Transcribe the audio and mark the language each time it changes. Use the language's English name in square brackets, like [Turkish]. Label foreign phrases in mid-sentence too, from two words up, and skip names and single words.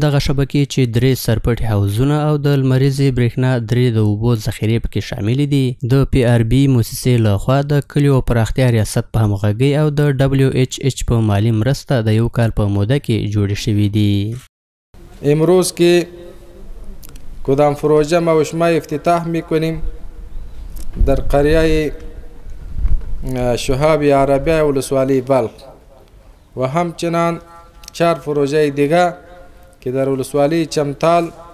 [Pashto] دغه شبکې چې 3 سرپټي حوضونه او د لمریزې برېښنا 3 د اوبو ذخیرې پکې شاملې دي، د PRB موسسې لخوا د کلیو پراختیا ریاست په همغږۍ او د WHH په مالی مرسته د 1 کال په موده کې جوړې شوې دي. [Persian] امروز که کدام پروژه ما و شما افتتاح میکنیم در قریه شهاب عربیه ولسوالی بلخ و همچنان 4 پروژه دیگه که در ولسوالی چمتال،